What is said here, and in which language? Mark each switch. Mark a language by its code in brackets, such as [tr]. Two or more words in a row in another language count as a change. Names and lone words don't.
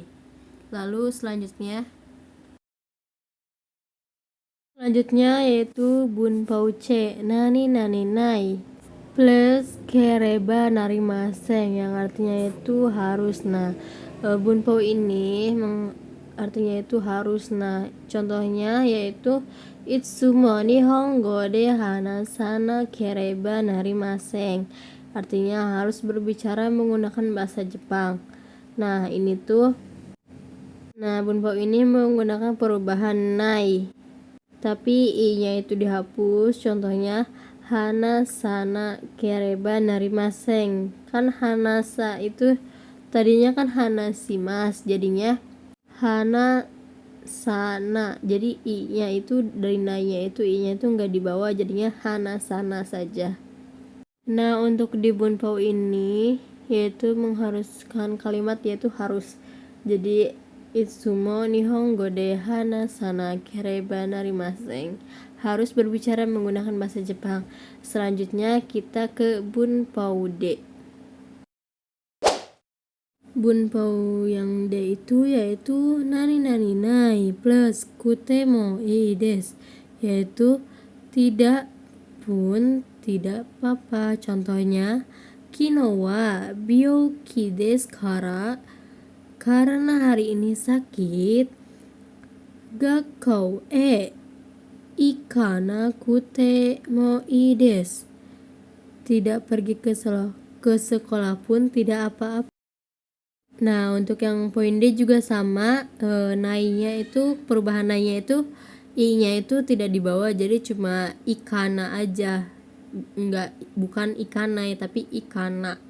[id] Lalu selanjutnya yaitu bunpao C, [ja] なになにない [id] plus [ja] ければなりません, [id] yang artinya itu harus. Nah, bunpao ini artinya itu harus. Nah, contohnya yaitu [ja] いつも日本語で話さなければなりません, [id] artinya harus berbicara menggunakan bahasa Jepang. Nah, bunpao ini menggunakan perubahan nai, tapi i-nya itu dihapus. [ja] Contohnya 話さなければなりません. [id] Kan hanasa itu tadinya kan hanashimasu, jadinya hanasana. Jadi i-nya itu dari nai-nya itu i-nya itu enggak dibawa, jadinya hanasana saja. Nah, untuk di bunpao ini yaitu mengharuskan kalimat yaitu harus. [ja] Jadi いつも日本語で話さなければなりません, [id] harus berbicara menggunakan bahasa Jepang. Selanjutnya kita ke bunpao D. Bunpao yang D itu yaitu [ja] なになにない [id] plus [ja] くてもいいです, [id] yaitu tidak pun tidak apa-apa. [ja] Contohnya 昨日は病気ですから, [id] karena hari ini sakit, [ja] 学校へ行かなくてもいいです, [id] tidak pergi ke sekolah pun tidak apa-apa. Nah, untuk yang poin D juga sama, nai-nya itu perubahan nai-nya itu i-nya itu tidak dibawa, jadi cuma ikana aja, bukan ikanai tapi ikana.